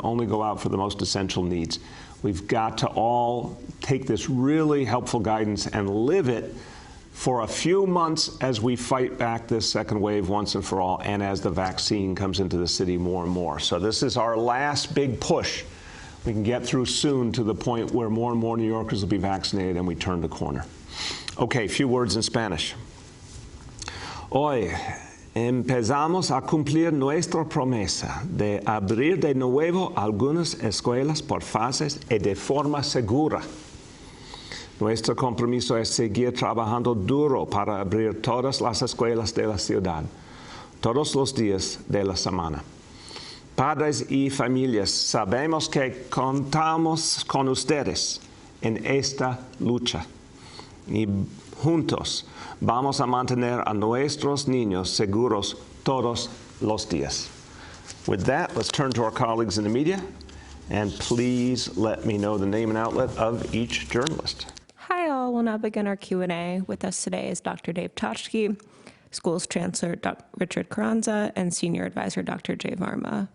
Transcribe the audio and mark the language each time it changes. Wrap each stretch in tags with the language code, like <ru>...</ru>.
<en>Only go out for the most essential needs. We've got to all take this really helpful guidance and live it for a few months as we fight back this second wave once and for all, and as the vaccine comes into the city more and more. So this is our last big push. We can get through soon to the point where more and more New Yorkers will be vaccinated and we turn the corner. Okay, a few words in Spanish.</en> <es>Hoy empezamos a cumplir nuestra promesa de abrir de nuevo algunas escuelas por fases y de forma segura. Nuestro compromiso es seguir trabajando duro para abrir todas las escuelas de la ciudad, todos los días de la semana. Padres y familias, sabemos que contamos con ustedes en esta lucha y juntos vamos a mantener a nuestros niños seguros todos los días.</es> <en>With that, let's turn to our colleagues in the media, and please let me know the name and outlet of each journalist. Hi all, we'll now begin our Q&A. With us today is Dr. Dave Toshke, School's Chancellor Richard Carranza, and Senior Advisor Dr. Jay Varma.</en>